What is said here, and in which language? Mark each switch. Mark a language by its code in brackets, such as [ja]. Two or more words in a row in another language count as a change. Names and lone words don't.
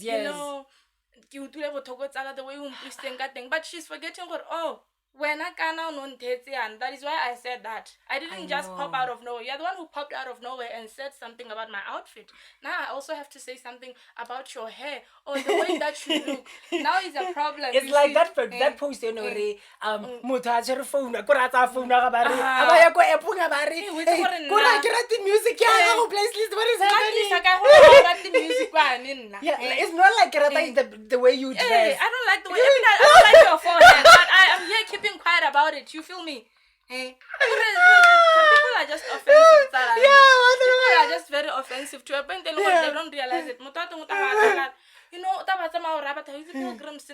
[en] You know, the way but she's forgetting oh. When I can now and that is why I said that. I didn't just pop out of nowhere. You're the one who popped out of nowhere and said something about my outfit. Now I also have to say something about your hair or the way that you look. Now it's a problem. It's like that post you know [tn] motho a tshwere phone a kore a tsaya phone ga ba re a ba ya ko app ga ba re kore a ke rate music ya ga go playlist [en] what is happening. Yeah, it's not like [tn] ke rata [en] the way you dress. I don't like the way I don't like your forehead, but I am here keeping quiet about it. You feel me? Some people are just offensive. People are just very offensive to a point they don't realize it. You know, pilgrims